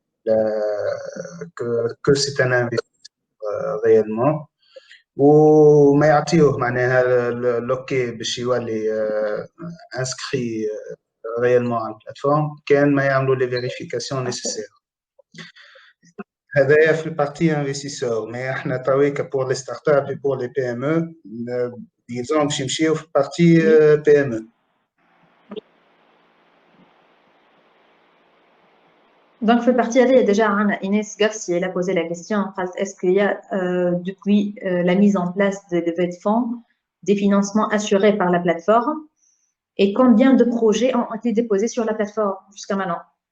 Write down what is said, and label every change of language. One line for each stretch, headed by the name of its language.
French: que c'est un investisseur réellement.
Arabic: وما يعطيوه معناها لوكي باش يولي
French: inscrit réellement à la plateforme
Arabic: كان ما يعملوا
French: les vérifications nécessaires.
Arabic: هذايا في البارتي investisseur.
French: mais
Arabic: احنا تويكا
French: pour les startups et pour les PME disons
Arabic: باش يمشيو في البارتي
French: PME. Donc, fait partie, il y a déjà Inès Garcia, elle a posé la question, est-ce qu'il y a depuis la mise en place de levée de fonds, des financements assurés par la plateforme et combien de projets ont été déposés sur la plateforme jusqu'à maintenant?